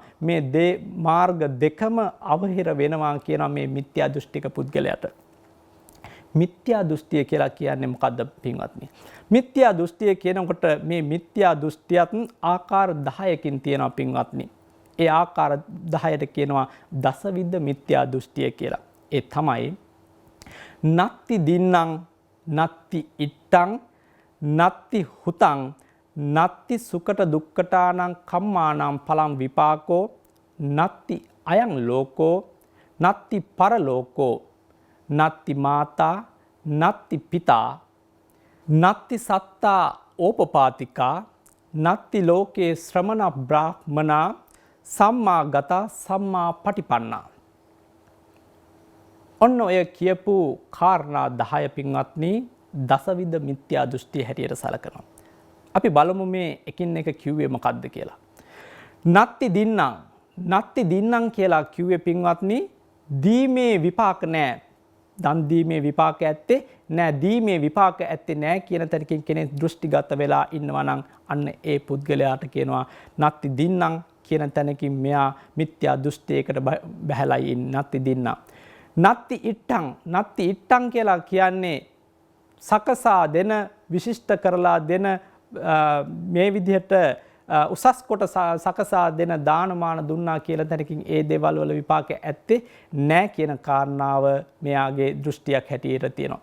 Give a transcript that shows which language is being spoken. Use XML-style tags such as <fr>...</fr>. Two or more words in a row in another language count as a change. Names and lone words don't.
<si>මේ මාර්ග දෙකම අවහිර වෙනවා කියනවා මේ මිත්‍යා දෘෂ්ටික පුද්ගලයාට. මිත්‍යා දෘෂ්ටිය කියලා කියන්නේ මොකද්ද පින්වත්නි? මිත්‍යා දෘෂ්ටිය කියනකොට මේ මිත්‍යා දෘෂ්ටියත් ආකාර 10කින් තියෙනවා පින්වත්නි. ඒ ආකාර 10ට කියනවා දසවිධ මිත්‍යා දෘෂ්ටිය කියලා. ඒ තමයි</si> <pi>නත්ති දින්නම්, නත්ති ඉට්ටං, නත්ති හුතං, නත්ති සුකට දුක්කටානං කම්මානං පලං විපාකෝ, නත්ති අයං ලෝකෝ, නත්ති පරලෝකෝ, නත්ති මාතා, නත්ති පිතා, නත්ති සත්තා ඕපපාතිකා, නත්ති ලෝකේ ශ්‍රමණ බ්‍රාහ්මනා, සම්මා ගතා සම්මා පටිපන්නා.</pi> <si>ඔන්න ඔය කියපු කාරණා 10 පින්වත්නි දසවිධ මිත්‍යා දෘෂ්ටිය හැටියට සලකනවා. අපි බලමු මේ එකින් එක කිව්වේ මොකද්ද කියලා.</si> <pi>නත්ති දින්නම්. නත්ති දින්නම්</pi> <si>කියලා කිව්වේ පින්වත්නි දීමේ විපාක නැහැ. දන් දීමේ විපාක ඇත්තේ නැහැ. දීමේ විපාක ඇත්තේ නැහැ කියන තැනකින් කෙනෙක් දෘෂ්ටිගත වෙලා ඉන්නවා නම් අන්න ඒ පුද්ගලයාට කියනවා</si> <pi>නත්ති දින්නම්</pi> <si>කියන තැනකින් මෙයා මිත්‍යා දෘෂ්ටියකට බැහැලා ඉන්නේ.</si> <pi>නත්ති දින්නම්. නත්ති ඉට්ටං. නත්ති ඉට්ටං</pi> <si>කියලා කියන්නේ සකසා දෙන, විශිෂ්ට කරලා දෙන, මේ විදිහට උසස් කොට සකසා දෙන දානමාන දුන්නා කියලා තැනකින් ඒ දේවල් වල විපාක ඇත්තේ නැහැ කියන කාරණාව මෙයාගේ දෘෂ්ටියක් හැටියට තියෙනවා.</si>